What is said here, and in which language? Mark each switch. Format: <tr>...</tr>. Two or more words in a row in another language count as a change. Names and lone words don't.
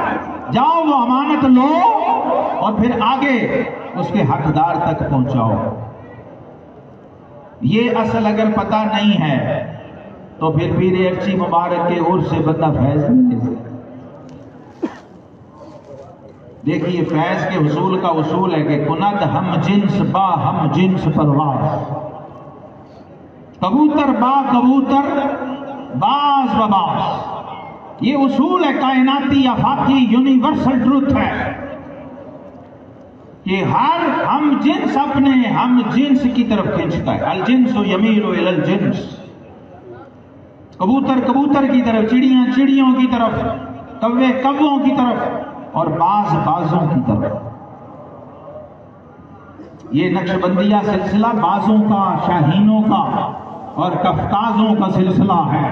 <ur>جاؤ وہ امانت لو اور پھر آگے اس کے حقدار تک پہنچاؤ۔ یہ اصل اگر پتہ نہیں ہے تو پھر پیر ایکچی مبارک کے عرص سے بندہ فیض نہیں لے سکتا۔ دیکھیے فیض کے حصول کا اصول ہے کہ</ur> <fa>کند ہم جنس با ہم جنس پرواز، کبوتر با کبوتر باز بباز،</fa> <ur>یہ اصول ہے کائناتی آفاقی</ur> <en>universal truth</en> <ur>ہے کہ ہر ہم جنس اپنے ہم جنس کی طرف کھینچتا ہے۔</ur> <ar>الجنس یمیل الی الجنس،</ar> <ur>کبوتر کبوتر کی طرف، چڑیاں چڑیوں کی طرف، کوے کووں کی طرف اور باز بازوں کی طرف۔ یہ نقشبندیہ سلسلہ بازوں کا، شاہینوں کا اور کفتازوں کا سلسلہ ہے۔</ur>